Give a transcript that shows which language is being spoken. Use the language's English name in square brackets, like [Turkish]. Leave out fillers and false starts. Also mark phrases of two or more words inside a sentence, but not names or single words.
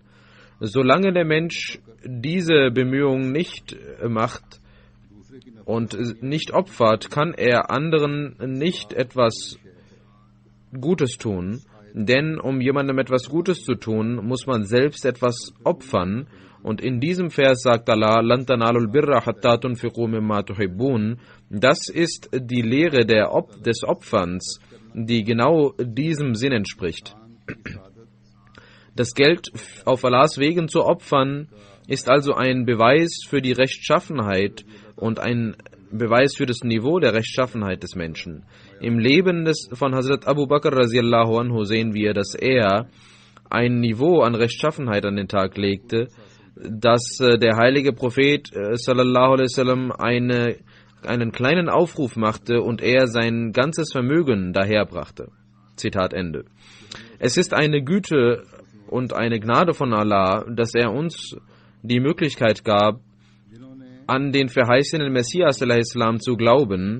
[German] Solange der Mensch diese Bemühungen nicht macht und nicht opfert, kann er anderen nicht etwas Gutes tun. Denn um jemandem etwas Gutes zu tun, muss man selbst etwas opfern. Und in diesem Vers sagt Allah, [Arabic] لن تنالوا البر حتى تنفقوا مما تحبون. [German] Das ist die Lehre des Opferns, die genau diesem Sinn entspricht. Das Geld auf Allahs Wegen zu opfern, ist also ein Beweis für die Rechtschaffenheit und ein Beweis für das Niveau der Rechtschaffenheit des Menschen. Im Leben von Hazrat Abu Bakr [Arabic] رضي الله عنه [German] sehen wir, dass er ein Niveau an Rechtschaffenheit an den Tag legte, dass der heilige Prophet [Arabic] صلى الله عليه وسلم [German] einen kleinen Aufruf machte und er sein ganzes Vermögen daherbrachte. Zitat Ende. Es ist eine Güte und eine Gnade von Allah, dass er uns die Möglichkeit gab, an den verheißenen Messias ﷺ zu glauben.